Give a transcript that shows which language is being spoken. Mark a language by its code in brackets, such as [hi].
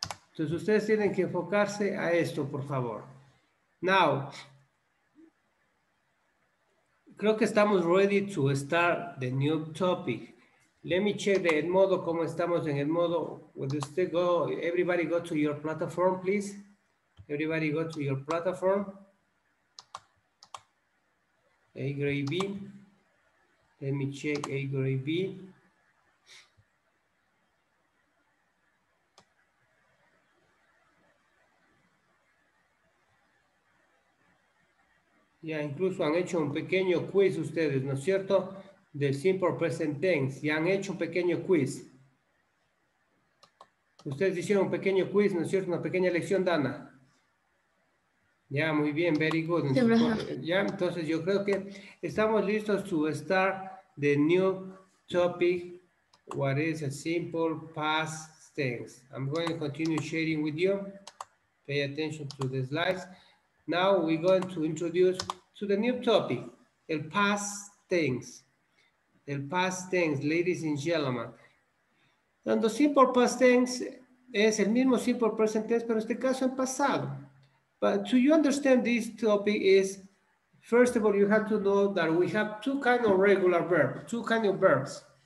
[es] Entonces, ustedes tienen que enfocarse a esto, por favor. Now, creo que estamos [en] ready to start the new topic. Let me check [es] el modo, cómo estamos en el modo. [en] Would you still go, everybody go to your platform, please. Everybody go to your platform. A grade B. Let me check A grade B. [es] Ya incluso han hecho un pequeño quiz ustedes, ¿no es cierto? Del simple present tense. Ya han hecho un pequeño quiz. Ustedes hicieron un pequeño quiz, ¿no es cierto? Una pequeña lección, Dana. Ya, muy bien, [en] very good. [es] Ya, entonces yo creo que estamos listos [en] to start the new topic. What is a simple past tense? I'm going to continue sharing with you. Pay attention to the slides. Now we're going to introduce to the new topic, el past tense. El past tense, ladies and gentlemen. [es] Cuando simple past tense es el mismo simple present tense, pero en este caso en pasado. [en] But to you understand this topic is, first of all, you have to know that we have two kinds of regular verbs, two kinds of verbs.